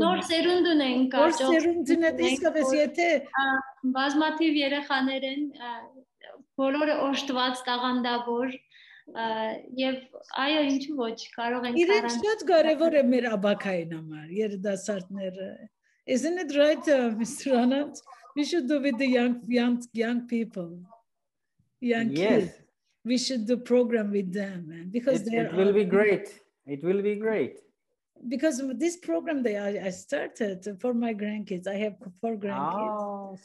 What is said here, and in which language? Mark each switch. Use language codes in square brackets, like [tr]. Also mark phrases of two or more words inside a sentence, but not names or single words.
[hy] նոր սերունդ ունենք նոր սերունդն է իսկապես եթե բազմաթիվ երեխաներ են բոլորը օժտված տաղանդավոր եւ այո ինչու ոչ կարող ենք իրենց շատ կարեւոր է մեր աբակային համար երիտասարդները [en] isn't it right Mr. Anand we should do with the young people young kids we should do program with them because it will be great because this program I started for my grandkids I have 4 grandkids